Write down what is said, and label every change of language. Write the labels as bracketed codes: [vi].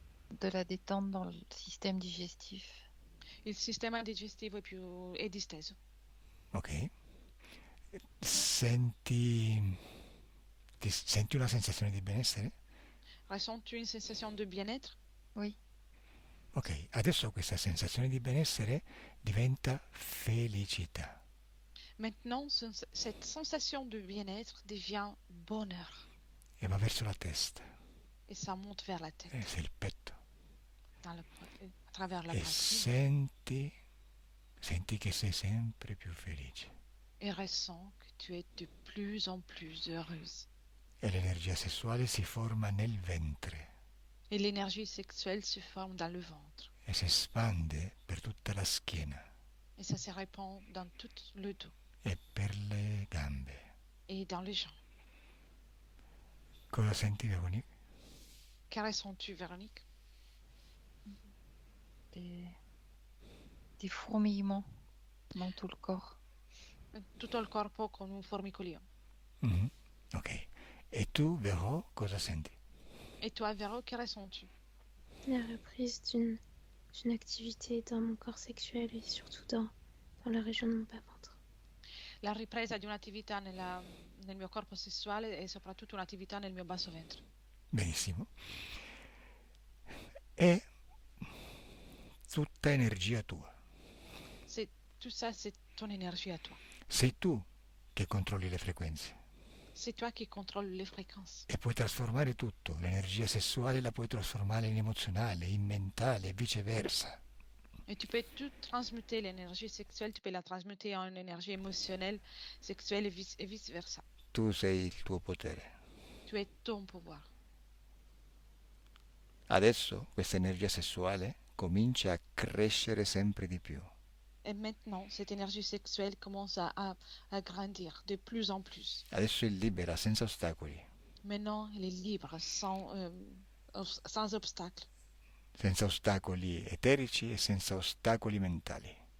[fr] De la détente dans le système digestif. [it] Il sistema digestivo è disteso. Ok. Senti una sensazione di benessere? [fr] Ressens-tu une sensation de bien-être? Oui. [it] Ok, adesso questa sensazione di benessere diventa felicità. [fr] Maintenant, cette sensation de bien-être devient bonheur. [it] E va verso la testa. [fr] Et ça monte vers la tête, [it] C'est il petto. [fr] à travers la [it] E [fr] poitrine. [it] senti che sei sempre più felice. [fr] et ressens que tu es de plus en plus heureuse. [it] E l'energia sessuale si forma nel ventre [fr] Et l'énergie sexuelle se forme dans le ventre. [it] e si espande per tutta la schiena [fr] Et ça se répand dans tout le dos [it] e per le gambe. [fr] et dans les jambes. [it] Cosa senti, Veronique? [fr] Que ressens-tu, Véronique? Des fourmillements dans tout le corps. [it] Tutto il corpo con un formicolio. Mhm. Ok. E tu, Vero, cosa senti? [fr] Et toi, Véro, que ressens-tu? La reprise d'une activité dans mon corps sexuel et surtout dans la région de mon bas-ventre. [it] La ripresa di un'attività nel mio corpo sessuale e soprattutto un'attività nel mio basso ventre. Benissimo. È tutta energia tua. [fr] Tout ça, c'est ton énergie à toi. [it] Sei tu che controlli le frequenze [fr] C'est toi qui contrôles les fréquences. [it] e puoi trasformare tutto. L'energia sessuale la puoi trasformare in emozionale, in mentale e viceversa. [fr] Et tu peux tout transmuter, l'énergie sexuelle, tu peux la transmuter en énergie émotionnelle, sexuelle et vice-versa. [it] Tu sei il tuo potere. [fr] Tu es ton pouvoir. [it] Adesso questa energia sessuale comincia a crescere sempre di più. [fr] Et maintenant, cette énergie sexuelle commence à grandir de plus en plus. [it] Adesso è libera, senza ostacoli. [fr] Maintenant, elle est libre, sans obstacle. [it] Senza ostacoli eterici e senza ostacoli mentali.